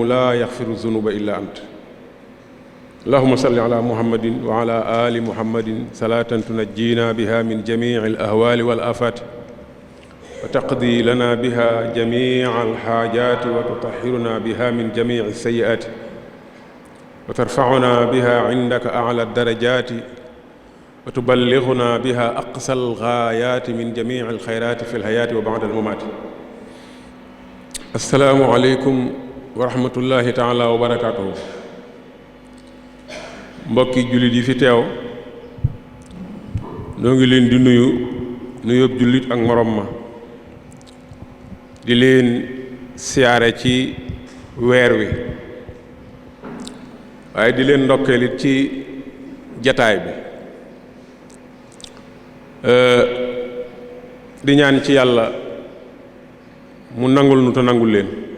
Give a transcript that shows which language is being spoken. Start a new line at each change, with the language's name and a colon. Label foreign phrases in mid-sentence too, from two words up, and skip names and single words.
Arabic: لا يغفر الذنوب إلا أنت اللهم صل على محمد وعلى آل محمد صلاة تنجينا بها من جميع الأهوال والآفات وتقضي لنا بها جميع الحاجات وتطهرنا بها من جميع السيئات وترفعنا بها عندك أعلى الدرجات وتبلغنا بها أقصى الغايات من جميع الخيرات في الحياة وبعد الممات السلام عليكم ورحمة الله تعالى وبركاته
Wolof: mbokki jullit yi fi teew noo ngi leen di nuyu nuyób jullit ak morom ma di leen siyaare ci weer wi waaye di leen ndokkeelit ci jataay bi di ñaan ci yàlla mu nangul nu te nangul leen